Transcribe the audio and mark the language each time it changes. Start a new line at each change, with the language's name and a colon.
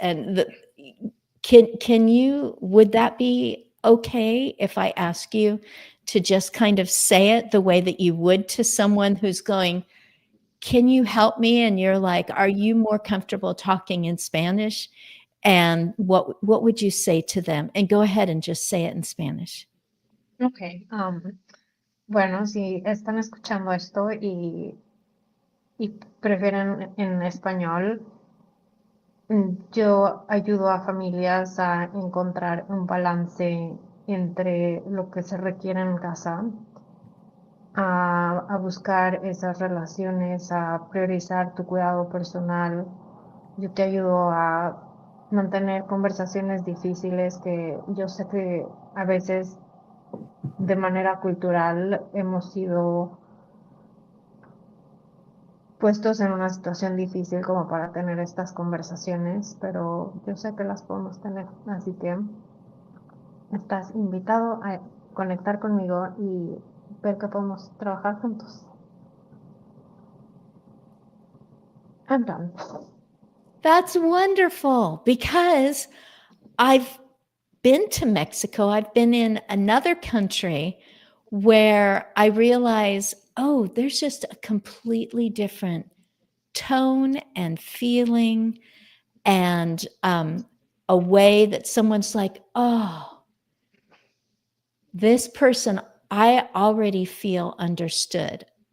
English: And would that be okay if I ask you to just kind of say it the way that you would to someone who's going, can you help me? And you're like, are you more comfortable talking in Spanish? And what would you say to them? And go ahead and just say it in Spanish. Okay.
Spanish: Bueno, si están escuchando esto y prefieren en español, yo ayudo a familias a encontrar un balance entre lo que se requiere en casa, a buscar esas relaciones, a priorizar tu cuidado personal. Yo te ayudo a mantener conversaciones difíciles que yo sé que a veces de manera cultural hemos sido puestos en una situación difícil como para tener estas conversaciones, pero yo sé que las podemos tener, así que estás invitado a conectar conmigo y ver que podemos trabajar juntos.
English: I'm done. That's wonderful because I've been to Mexico. I've been in another country where I realize, oh, there's just a completely different tone and feeling and a way that someone's like, oh, this person, I already feel understood.